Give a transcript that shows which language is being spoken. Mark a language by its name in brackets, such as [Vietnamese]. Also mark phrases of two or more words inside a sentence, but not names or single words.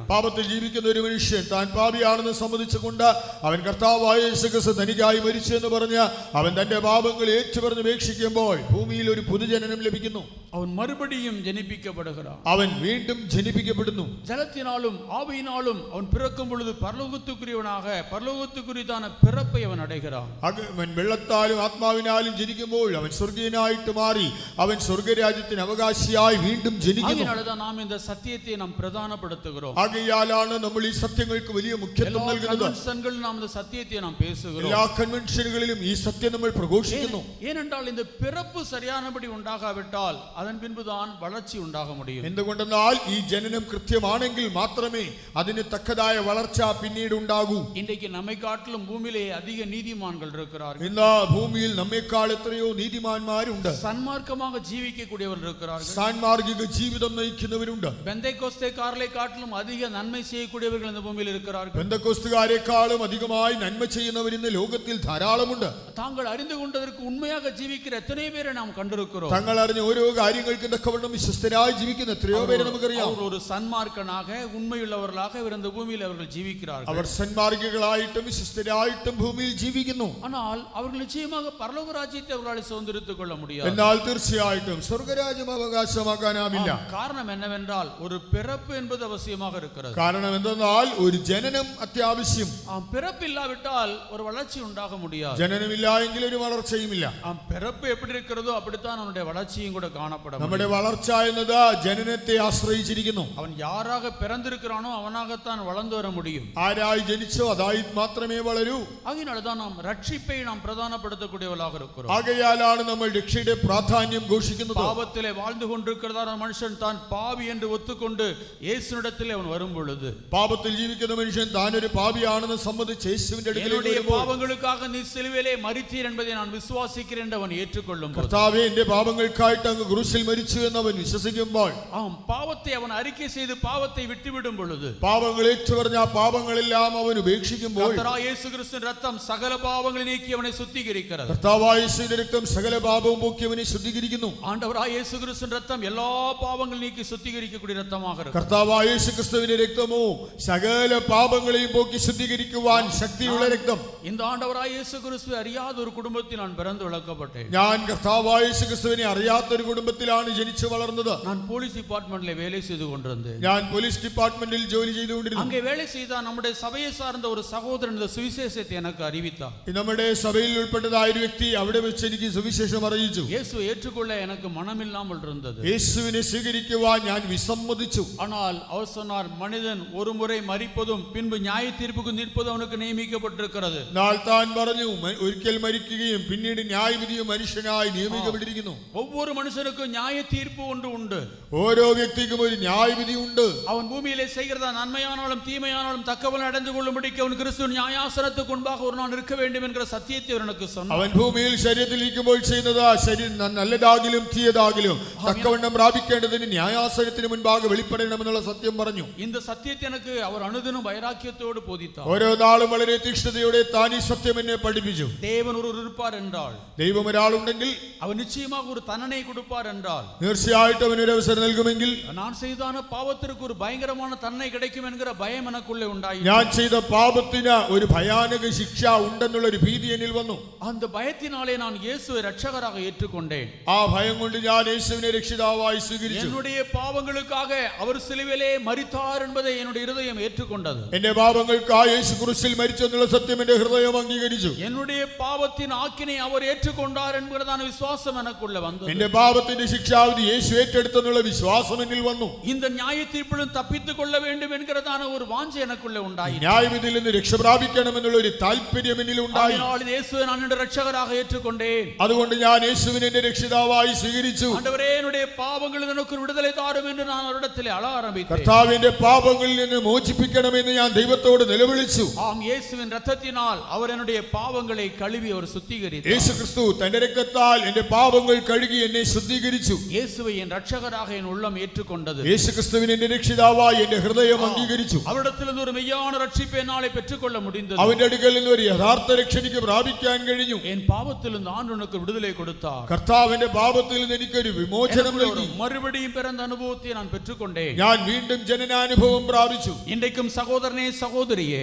[Malayalam] പാപത്തിൽ ജീവിക്കുന്ന ഒരു മനുഷ്യൻ താൻ പാപിയാണെന്ന് സമ്മതിച്ചുകൊണ്ട് അവൻ കർത്താവായ യേശുക്രിസ്തു തനിക്കായി മരിച്ചു എന്ന് പറഞ്ഞ് അവൻ തന്റെ പാപങ്ങൾ ഏറ്റുപറഞ്ഞ് ഉപേക്ഷിക്കുമ്പോൾ ഭൂമിയിൽ ഒരു പുതുജനനം ലഭിക്കുന്നു. [Tamil] அவன் மறுபடியும் ஜெனிப்பிக்கப்படுகிறான். [Malayalam] അവൻ വീണ്ടും ജനിപ്പിക്കപ്പെടുന്നു. [Tamil] ஜலத்தினாலும் ஆவியினாலும் அவன் பிறக்கும் பொழுது பரலோகத்துக்குரியவனாக பரலோகத்துக்குரியதான பிறப்பை அவன் அடைகிறான். [Malayalam] അവൻ വെള്ളത്താലും ആത്മാവിനാലും ജനിക്കുമ്പോൾ അവൻ സ്വർഗീയനായിട്ട് മാറി അവൻ സ്വർഗരാജ്യത്തിന് അവകാശിയായി വീണ്ടും ജനിക്കുന്നു. [Tamil] அதனாலதான் நாம் இந்த சத்தியத்தை நாம் பிரதானப்படுத்துகிறோம். [Malayalam] ആകയാലാണ് നമ്മൾ ഈ സത്യങ്ങൾക്ക് വലിയ മുഖ്യത്വം നൽകുന്നത്. [Tamil] கன்வென்ஷன்களில் நாம் இந்த சத்தியத்தை நாம் பேசுகிறோம். [Malayalam] എല്ലാ കൺവെൻഷനുകളിലും ഈ സത്യം നമ്മൾ പ്രഘോഷിക്കുന്നു. [Tamil] ஏனென்றால் இந்த பிறப்பு சரியானபடி உண்டாகாவிட்டால் அதன் பின்புதான் வளர்ச்சி உண்டாக முடியும். [Malayalam] എന്തുകൊണ്ടെന്നാൽ ഈ ജനനം കൃത്യമാണെങ്കിൽ മാത്രമേ അതിന് തക്കതായ വളർച്ച പിന്നീട് ഉണ്ടാകൂ. [Tamil] இன்றைக்கு நம்மை காட்டிலும் பூமியிலே அதிக நீதிமான்கள் இருக்கிறார்கள். [Malayalam] ഇന്ന് ഭൂമിയിൽ നമ്മെക്കാൾ എത്രയോ നീതിമാന്മാരുണ്ട്. [Tamil] சன்மார்க்கமாக ஜீவிக்கக்கூடியவர்கள் இருக்கிறார்கள். [Malayalam] സാൻമാർഗിക ജീവിതം നയിക്കുന്നവരുണ്ട്. [Tamil] பெந்தைக்கோஸ்தேக்காரரை காட்டிலும் அதிக நன்மை செய்யக்கூடியவர்கள் இந்த பூமியில் இருக்கிறார்கள். [Malayalam] പെന്തക്കോസ്തുകാരെക്കാളും അധികമായി നന്മ ചെയ്യുന്നവർ ഇന്ന് ലോകത്തിൽ ധാരാളമുണ്ട്. [Tamil] தாங்கள் அறிந்து கொண்டதற்கு உண்மையாக ஜீவிக்கிற எத்தனை பேரை நாம் கண்டிருக்கிறோம். [Malayalam] തങ്ങൾ അറിഞ്ഞ ഓരോ കാര്യങ്ങൾക്കും തക്കവണ്ണം വിശ്വസ്തരായി ജീവിക്കുന്ന എത്രയോ പേരെ നമുക്കറിയാം. [Tamil] அவர் ஒரு சன்மார்க்கனாக உண்மையுள்ளவர்களாக இந்த பூமியில் அவர்கள் ஜீவிக்கிறார்கள். [Malayalam] അവർ സന്മാർഗികളായിട്ടും വിശ്വസ്തരായിട്ടും ഭൂമിയിൽ ജീവിക്കുന്നു. [Tamil] ஆனால் அவர்கள் நிச்சயமாக பரலோக ராஜ்யத்தை அவர்களால் சுதந்திரித்துக் கொள்ள முடியாது. [Malayalam] എന്നാൽ തീർച്ചയായിട്ടും സ്വർഗരാജ്യം അവകാശമാക്കാനാവില്ല. [Tamil] காரணம் என்னவென்றால் ஒரு பிறப்பு என்பது அவசியமாக இருக்கிறது. [Malayalam] കാരണം എന്തെന്നാൽ ഒരു ജനനം അത്യാവശ്യം. [Tamil] பிறப்பு இல்லாவிட்டால் ஒரு வளர்ச்சி உண்டாக முடியாது. [Malayalam] ജനനമില്ല എങ്കിൽ ഒരു വളർച്ചയുമില്ല. [Tamil] பிறப்பு எப்படி இருக்கிறதோ அப்படித்தான் அவனுடைய வளர்ச்சியும் கூட காணப்படும். [Malayalam] നമ്മുടെ വളർച്ച എന്നത് ജനനത്തെ ആശ്രയിച്ചിരിക്കുന്നു. [Tamil] அவன் யாராக பிறந்திருக்கிறானோ அவனாகத்தான் வளர்ந்து வர முடியும். [Malayalam] ആരായി ജനിച്ചോ അതായി മാത്രമേ വളരൂ. [Tamil] ஆகையினால்தான் நாம் ரட்சிப்பை நாம் பிரதானப்படுத்தக்கூடியவர்களாக இருக்கிறோம். [Malayalam] ആകയാലാണ് നമ്മൾ രക്ഷയുടെ പ്രാധാന്യം ഘോഷിക്കുന്നത്. [Tamil] பாவத்திலே வாழ்ந்து கொண்டிருக்கிறதான மனுஷன் தான் பாவி என்று ஒத்துக்கொண்டு இயேசுவிடத்திலே அவன் வரும் பொழுது, [Malayalam] പാപത്തിൽ ജീവിക്കുന്ന മനുഷ്യൻ താൻ ഒരു പാപിയാണെന്ന് സമ്മതിച്ച് യേശുവിന്റെ അടുക്കലേക്ക് വരുമ്പോൾ, [Tamil] பாவங்களுக்காக நீ சிலுவையிலே மரித்தீர் என்பதை நான் விசுவாசிக்கிறேன் என்று அவன் ஏற்றுக்கொள்ளும் போது, [Malayalam] കർത്താവേ എന്റെ പാപങ്ങൾക്കായിട്ട് അങ്ങ് ക്രൂശിൽ മരിച്ചു എന്ന് അവൻ വിശ്വസിക്കുമ്പോൾ, [Tamil] பாவத்தை அவன் அறிக்கை செய்து பாவத்தை விட்டுவிடும் பொழுது, [Malayalam] പാപങ്ങൾ ഏറ്റുപറഞ്ഞ ആ പാപങ്ങളെല്ലാം അവൻ ഉപേക്ഷിക്കുമ്പോൾ, [Tamil] கர்த்தராகிய இயேசு கிறிஸ்துவின் இரத்தம் சகல பாவங்களை நீக்கி அவனை சுத்திகரிக்கிறது. [Malayalam] കർത്താവായ യേശുവിന്റെ രക്തം സകല പാപവും പോക്കി അവനെ ശുദ്ധീകരിക്കുന്നു. [Tamil] ஆண்டவராகிய இயேசு கிறிஸ்துவின் இரத்தம் எல்லா பாவங்களை நீக்கி சுத்திகரிக்கக்கூடிய இரத்தமாக இருக்கு. [Malayalam] കർത്താവായ യേശു ക്രിസ്തുവിന്റെ രക്തമോ സകല പാപങ്ങളെയും പോക്കി ശുദ്ധീകരിക്കുവാൻ ശക്തിയുള്ള രക്തം. [Tamil] இந்த ആண்டവராகிய இயேசு கிறிஸ்துவை அறியாத ஒரு குடும்பத்தில் நான் பிறந்து வளர்க்கப்பட்டேன். [Malayalam] ഞാൻ കർത്താവായ യേശു ക്രിസ്തുവിനെ അറിയാത്ത ഒരു കുടുംബത്തിലാണ് ജനിച്ചു വളർന്നത്. [Tamil] நான் [English] police departmentல [Tamil] வேலை செய்து கொண்டிருந்தேன். [Malayalam] ഞാൻ [English] police departmentിൽ [Malayalam] ജോലി ചെയ്തുകൊണ്ടിരുന്നു. [Tamil] அங்கே வேலை செய்த நம்முடைய சபையை சார்ந்த ஒரு சகோதரன் இந்த சுவிசேஷத்தை எனக்கு அறிவித்தார். [Malayalam] നമ്മുടെ സഭയിൽ ഉൾപ്പെട്ടതായ ഒരു വ്യക്തി അവിടെ വെച്ച് എനിക്ക് സുവിശേഷം അറിയിച്ചു. [Tamil] இயேசுவை ஏற்றுக்கொள்ள எனக்கு மனமில்லாமல் இருந்தது. [Malayalam] യേശുവിനെ സ്വീകരിക്കുവാൻ ഞാൻ വിസമ്മതിച്ചു. [Tamil] ஆனால் அவர் சொன்னார், மனிதன் ஒரு முறை மரிப்பதும் பின்பு நியாய தீர்ப்புக்கு நிற்பதும் அவனுக்கு நியமிக்கப்பட்டிருக்கிறது. [Malayalam] എന്നാൽ താൻ പറഞ്ഞു, ഒരിക്കൽ മരിക്കുകയും പിന്നീട് ന്യായവിധിയും മനുഷ്യനായി നിയമിക്കപ്പെട്ടിരിക്കുന്നു. [Tamil] ஒவ்வொரு மனுஷனுக்கும் நியாய தீர்ப்பு ஒன்று உண்டு. [Malayalam] ഓരോ വ്യക്തിക്കും ഒരു ന്യായവിധി ഉണ്ട്. [Tamil] அவன் பூமியிலே செய்கிறதா நன்மையானாலும் தீமையானாலும் தக்கவன் அடைந்து கொள்ளும்படிக்கு அவன் கிறிஸ்து நியாயாசனத்துக்கு முன்பாக ஒரு நாள் இருக்க வேண்டும் என்கிற சத்தியத்தை அவனுக்கு சொன்னார். [Malayalam] അവൻ ഭൂമിയിൽ ശരീരത്തിൽ ഇരിക്കുമ്പോൾ ചെയ്യുന്നത് നല്ലതാകിലും തീയതാകിലും തക്കവണ്ണം പ്രാപിക്കേണ്ടതിന് ന്യായാസനത്തിന് മുൻപാകെ വെളിപ്പെടണമെന്നുള്ള സത്യം പറഞ്ഞു. [Tamil] இந்த சத்தியத்தை எனக்கு அவர் அனுதினம் வைராக்கியத்தோடு போதித்தார். [Malayalam] ഓരോ നാളും വളരെ തീക്ഷ്ണതയോടെ താൻ ഈ സത്യം എന്നെ പഠിപ്പിച്ചു. [Tamil] தேவன் ஒருவர் இருப்பார் என்றால், [Malayalam] ദൈവം ഒരാളുണ്ടെങ്കിൽ [Tamil] அவர் நிச்சயமாக ஒரு தண்டனை கொடுப்பார் என்றால், [Malayalam] തീർച്ചയായിട്ടും അവനൊരു അവസരം നൽകുമെങ്കിൽ, [Tamil] நான் செய்தான பாவத்திற்கு ஒரு பயங்கரமான தண்டனை கிடைக்கும் என்கிற பயம் எனக்குள்ளே உண்டாயிற்று. [Malayalam] ഞാൻ ചെയ്ത പാപത്തിന് ഒരു ഭയാനക ശിക്ഷ ഉണ്ടെന്നുള്ള ഒരു ഭീതി എന്നിൽ വന്നു. [Tamil] அந்த பயத்தினாலே நான் இயேசுவை இரட்சகராக ஏற்றுக்கொண்டேன். [Malayalam] ആ ഭയം കൊണ്ട് ഞാൻ യേശുവിനെ രക്ഷിതാവായി രക്ഷിതാവായി സ്വീകരിച്ചു. [Tamil] என்னுடைய பாவங்களுக்காக அவர் சிலுவையிலே மரித்தார் என்பதை என்னுடைய இருதயம் ஏற்றுக்கொண்டது. [Malayalam] എന്റെ പാപങ്ങൾക്കായി യേശു ക്രൂശിൽ മരിച്ചു എന്നുള്ള സത്യം എന്റെ ഹൃദയം അംഗീകരിച്ചു. [Tamil] என்னுடைய பாவத்தின் ஆக்கினை அவர் ஏற்றுக்கொண்டார் என்கிறதான விசுவாசம் எனக்குள்ள வந்தது. [Malayalam] എന്റെ പാപത്തിന്റെ ശിക്ഷാവിധി യേശു ഏറ്റെടുത്തെന്നുള്ള വിശ്വാസം എന്നിൽ വന്നു. [Tamil] இந்த நியாயத்தீர்ப்பிலும் தப்பித்துக் கொள்ள வேண்டும் என்கிறதான ஒரு வாஞ்சை எனக்குள்ள உண்டாயிற்று. [Malayalam] ന്യായവിധിയിൽ നിന്ന് രക്ഷ പ്രാപിക്കണമെന്നുള്ള ഒരു താല്പര്യം എന്നിൽ ഉണ്ടായി. [Tamil] அதனால் இயேசுவை நான் என்னுடைய இரட்சகராக ஏற்றுக்கொண்டேன். [Malayalam] അതുകൊണ്ട് ഞാൻ യേശുവിനെ എന്റെ രക്ഷിതാവായി സ്വീകരിച്ചു. [Tamil] ஆண்டவரே என்னுடைய பாவங்களில் எனக்கு ஒரு விடுதலை தாரும் என்று நான் அவரிடத்தில் அழ ஆரம்பித்தேன். [Malayalam] കർത്താവിന്റെ പാപങ്ങളിൽ നിന്ന് മോചിപ്പിക്കണമെന്ന് ഞാൻ ദൈവത്തോട് നിലവിളിച്ചു. [Tamil] ஆம், இயேசுவின் இரத்தத்தினால் அவர் என்னுடைய பாவங்களை கழுவி அவர் சுத்திகரித்தார். [Malayalam] യേശു ക്രിസ്തു തന്റെ രക്തത്താൽ എന്റെ പാപങ്ങൾ കഴുകി എന്നെ ശുദ്ധീകരിച്ചു. [Tamil] இயேசுவை என் இரட்சகராக என் உள்ளம் ஏற்றுக்கொண்டது. [Malayalam] യേശു ക്രിസ്തുവിനെ എന്റെ രക്ഷിതാവായി എന്റെ ഹൃദയം അംഗീകരിച്ചു. [Tamil] அவரிடத்திலிருந்து ஒரு மெய்யான ரட்சிப்பை என்னாலே பெற்றுக்கொள்ள முடிந்தது. [Malayalam] അവന്റെ അടുക്കൽ നിന്ന് ഒരു യഥാർത്ഥ രക്ഷ എനിക്ക് പ്രാപിക്കാൻ കഴിഞ്ഞു. [Tamil] என் பாவத்திலிருந்து ஆண்டு எனக்கு விடுதலை கொடுத்தார். [Malayalam] കർത്താവിന്റെ പാപത്തിൽ നിന്ന് എനിക്കൊരു വിമോചനം നൽകി. [Tamil] மறுபடியும் பிறந்த அனுபவத்தை நான் பெற்றுக்கொண்டேன். [Malayalam] ഞാൻ വീണ്ടും ജനനാനുഭവം പ്രാപിച്ചു. [Tamil] இன்றைக்கும் சகோதரனே சகோதரியே,